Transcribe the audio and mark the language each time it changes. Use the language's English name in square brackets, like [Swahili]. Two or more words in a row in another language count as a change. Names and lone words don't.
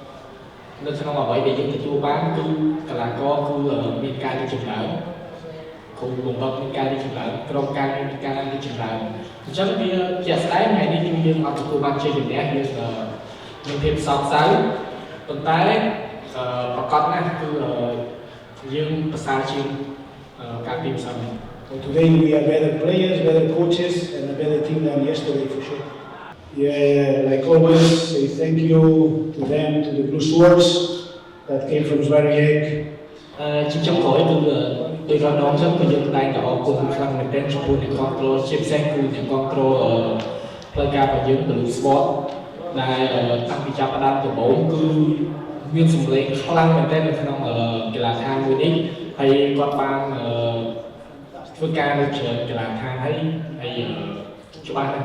[Khmer] អ្វីដែលយើងទទួលបានគឺកីឡាករគឺមានការរីកចម្រើនគោលបំណងនៃការរីកចម្រើនក្រុមការងារនៃការរីកចម្រើនអញ្ចឹងវាជាក់ស្ដែងថ្ងៃនេះយើងអត់ទទួលបានជ័យជំនះយើងមានភាពសោកសៅប៉ុន្តែប្រកបណាស់គឺយើងប្រសើរជាងការពីម្សិលមិញ [English] So today we are better players, better coaches, and a better team than yesterday for sure. Yeah, like always, say thank you to them, to the Blue Swords that came from Zwarajek. [Khmer] ជាចុងក្រោយគឺដោយរំដងចឹងគឺយើងតែងតែអរគុណខ្លាំងមែនទែនចំពោះអ្នកគ្រប់គ្រងជាពិសេសគឺអ្នកគ្រប់គ្រងផ្លូវការរបស់យើង Blue Swords ដែលតាំងពីចាប់ផ្ដើម ដំបូងគឺមានសម្លេងខ្លាំងមែនទែននៅក្នុងកីឡាដ្ឋានមួយនេះហើយគាត់បានធ្វើការនៅច្រើនកីឡាដ្ឋានហើយច្បាស់ណាស់